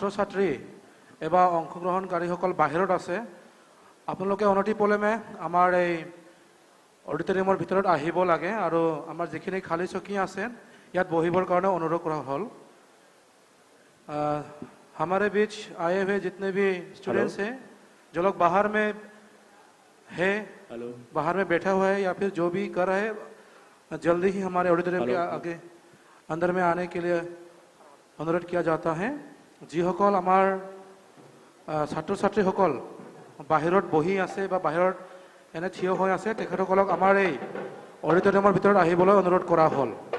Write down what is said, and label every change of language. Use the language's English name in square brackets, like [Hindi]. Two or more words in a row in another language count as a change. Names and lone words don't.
[Assamese] ছাত্ৰী এবা অংশগ্ৰহণকাৰীসকল বাহিৰত আছে আপোনালোকে অনতিপলমে আমাৰ এই অডিটৰিয়ামৰ ভিতৰত আহিব লাগে আৰু আমাৰ যিখিনি খালী চকী আছে ইয়াত বহিবৰ কাৰণে অনুৰোধ কৰা হ'ল [Hindi] हमारे बीच आए हुए जितने भी स्टूडेंट्स हैं जो लोग बाहर में है बाहर में बैठा हुआ है या फिर जो भी कर रहे हैं जल्दी ही हमारे ऑडिटोरियम के आगे अंदर में आने के लिए अनुरोध किया जाता है [Assamese] যিসকল আমাৰ ছাত্ৰ ছাত্ৰীসকল বাহিৰত বহি আছে বা বাহিৰত এনে থিয় হৈ আছে তেখেতসকলক আমাৰ এই অডিটৰিয়ামৰ ভিতৰত আহিবলৈ অনুৰোধ কৰা হ'ল